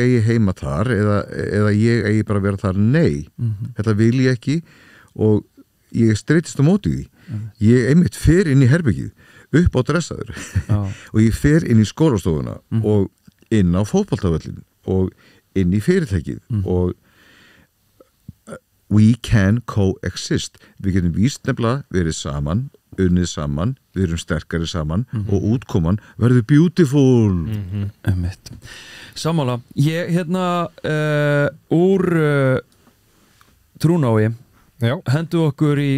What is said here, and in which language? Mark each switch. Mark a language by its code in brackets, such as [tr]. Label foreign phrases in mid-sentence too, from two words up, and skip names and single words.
[is] eigi heima þar eða ég eigi bara að vera þar þetta vil ég ekki og ég streitist á móti því ég einmitt fer inn í herbergið upp á dressaður og ég fer inn í skólastofuna og inn á fótboltavöllin og inn í fyrirtækið og [en] we can coexist [is] við getum víst nefnilega verið saman unnið saman, við erum sterkari saman og útkoman verður beautiful Sammála, ég úr Trúnái hendu okkur í